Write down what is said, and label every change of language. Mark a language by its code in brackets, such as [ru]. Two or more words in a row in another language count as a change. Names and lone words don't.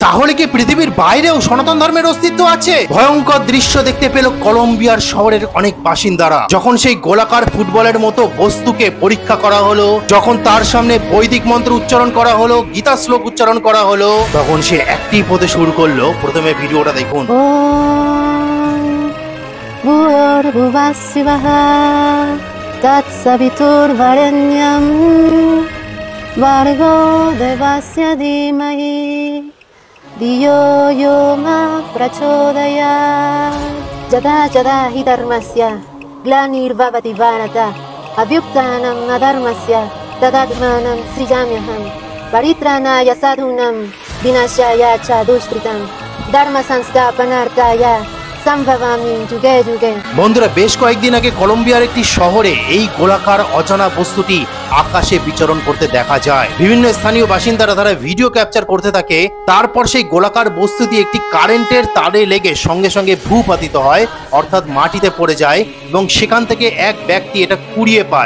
[bn] তাহলে কি পৃথিবীর বাইরেও সনাতন ধর্মের অস্তিত্ব আছে? ভয়ঙ্কর দৃশ্য দেখতে পেল কলম্বিয়ার শহরের অনেক বাসিন্দারা যখন সেই গোলাকার ফুটবলের মতো বস্তুকে পরীক্ষা করা হলো, যখন তার সামনে বৈদিক মন্ত্র উচ্চারণ করা হলো, গীতা শ্লোক উচ্চারণ করা হলো, তখন সে অ্যাক্টিভ হতে শুরু করলো। প্রথমে ভিডিওটা দেখুন। [sa] धियो यो नः प्रचोदयात् यदा यदा हि धर्मस्य ग्लानिर्भवति भारत अभ्युत्थानम् अधर्मस्य तदात्मानं सृजाम्यहम् परित्राणाय साधूनाम् विनाशाय च दुष्कृताम् धर्मसंस्थापनार्थाय সম্ভবামি যুগে যুগে। [bn] বন্ধুরা, বেশ কয়েকদিন আগে কলম্বিয়ার একটি শহরে এই গোলাকার অজানা বস্তুটি আকাশে বিচরণ করতে দেখা যায়। বিভিন্ন স্থানীয় বাসিন্দারা তারা ভিডিও ক্যাপচার করতে থাকে। তারপর সেই গোলাকার বস্তুটি একটি কারেন্টের তারে লেগে সঙ্গে সঙ্গে ভূপাতিত হয়, অর্থাৎ মাটিতে পড়ে যায় এবং সেখান থেকে এক ব্যক্তি এটা কুড়িয়ে পায়।